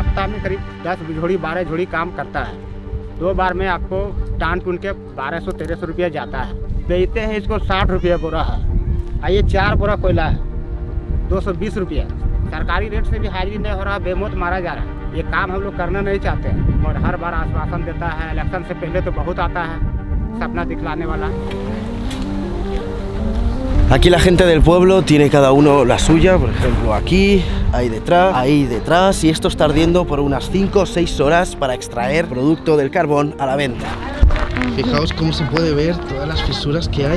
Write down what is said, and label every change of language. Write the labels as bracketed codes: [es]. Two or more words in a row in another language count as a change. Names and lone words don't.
[hi] हफ्ता में करीब 10 झोड़ी 12 झोड़ी काम करता है। 2 बार में आपको टान टून के 1200-1300 रुपया जाता है। बेचते हैं इसको 60 रुपये बोरा है, और ये 4 बोरा कोयला है 220 रुपये। सरकारी रेट से भी हाजिरी नहीं हो रहा, बेमौत मारा जा रहा है। ये काम हम लोग करना नहीं चाहते हैं, और हर बार आश्वासन देता है। इलेक्शन से पहले तो बहुत आता है सपना दिखलाने वाला। [es] Aquí la gente del pueblo tiene cada uno la suya, por ejemplo aquí, ahí detrás, y esto está ardiendo por unas 5 o 6 horas para extraer producto del carbón a la venta. Fijaos cómo se puede ver todas las fisuras que hay.